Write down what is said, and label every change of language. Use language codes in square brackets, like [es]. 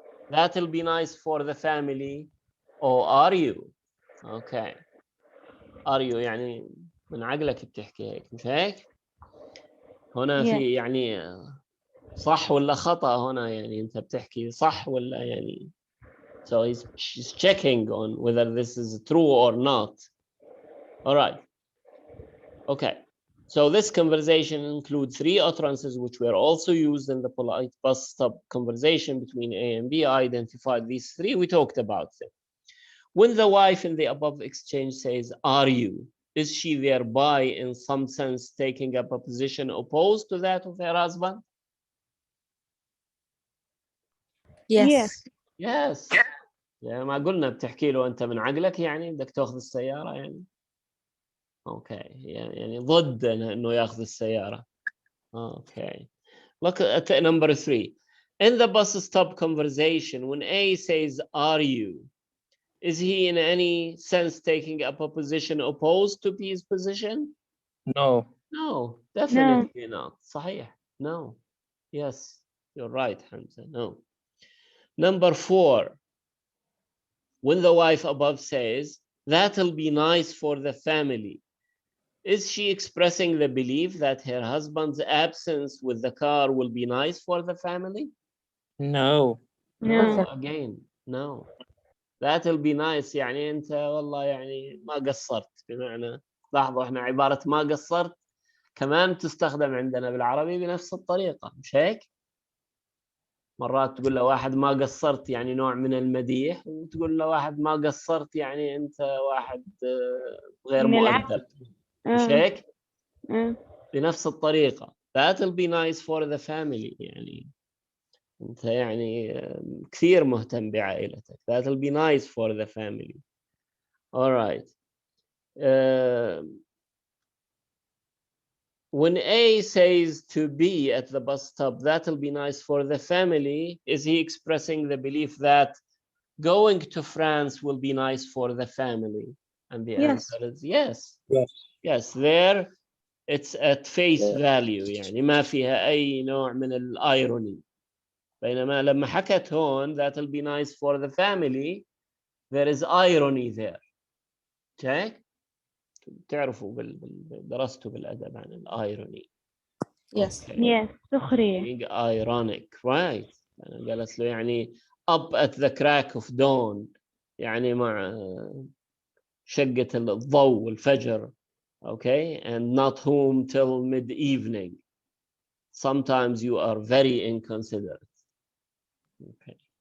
[en] That'll be nice for the family. Oh, are you? Okay. Are you [ar] يعني من عقلك بتحكي هيك مش هيك؟ هنا في يعني صح ولا خطأ هنا يعني أنت بتحكي صح ولا يعني. [en] So she's checking on whether this is true or not. All right. Okay. So this conversation includes 3 utterances which were also used in the polite bus stop conversation between A and B. I identified these 3. We talked about them. When the wife in the above exchange says, are you? Is she thereby in some sense taking up a position opposed to that of her husband? Yes. Yes. [ar] يعني ما قلنا بتحكي له أنت من عقلك يعني بدك تأخذ السيارة يعني. [en] Okay. [ar] يعني ضد إنه يأخذ السيارة. [en] Okay. Look at number 3. In the bus stop conversation, when A says, are you? Is he in any sense taking up a position opposed to B's position? No. No, definitely not. [ar] صحيح. [en] No. Yes, you're right, Hamza. No. Number 4. When the wife above says, That'll be nice for the family. Is she expressing the belief that her husband's absence with the car will be nice for the family? No. No, again, no. [ar] That'll be nice يعني أنت والله يعني ما قصرت، بمعنى لاحظوا احنا عبارة ما قصرت كمان تستخدم عندنا بالعربي بنفس الطريقة، مش هيك؟ مرات تقول له واحد ما قصرت يعني نوع من المديح، وتقول له واحد ما قصرت يعني أنت واحد غير مؤدب، مش هيك؟ بنفس الطريقة. [en] That'll be nice for the family [ar] يعني أنت يعني كثير مهتم بعائلتك. [en] That'll be nice for the family. All right. When A says to B at the bus stop, that'll be nice for the family, is he expressing the belief that going to France will be nice for the family? And the answer is yes. Yes. Yes, there it's at face value [ar] يعني ما فيها أي نوع من الirony. بينما لما حكت هون [en] that'll be nice for the family, there is irony there. Okay? [ar] تعرفوا درستوا بالأدب عن الirony. [en] Yes. Okay. Yes. [ar] سخرية. [en] Being ironic, right? [ar] أنا قالت له يعني [en] up at the crack of dawn [ar] يعني مع شقة الضوء والفجر. [en] Okay, and not home till mid-evening. Sometimes you are very inconsiderate. Okay.